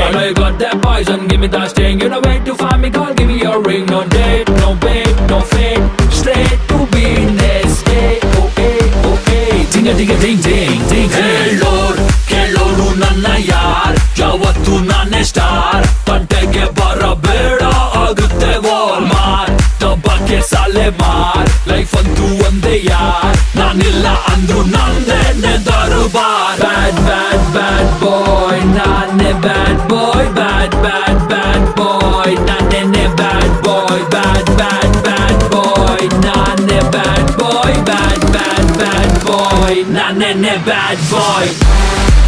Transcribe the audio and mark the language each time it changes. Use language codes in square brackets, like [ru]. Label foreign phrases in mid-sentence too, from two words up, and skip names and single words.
[en] I know you got that poison, give me that sting. You know where to find me, girl, give me your ring. No date, no bait, no fake, straight to business. Hey, okay, okay, ding a ding a ding ding ding. Lord, [kn] ಕೇಳೋರು ನನ್ನ ಯಾರ್, ಯಾವತ್ತೂ ನಾನೇ ಸ್ಟಾರ್. ಪಂಟಿಗೆ ಬರಬೇಡ ಆಗುತ್ತೆ ವಾರ್ ಮಾರ್, ತಬ್ಬಕೆ ಸೇಲ್ ಮಾರ್. ಲೈಫ್ ಅಂತು ಒಂದೇ ಯಾರ್, ನಾನಿಲ್ಲ ಅಂದ್ರು ನಂದೇ ನೇದರು ಬಾರ್. [en] Bad bad bad boy, nane bad boy, bad bad bad boy, nane bad boy, bad bad bad boy, nane bad boy, bad bad bad boy, nane bad boy.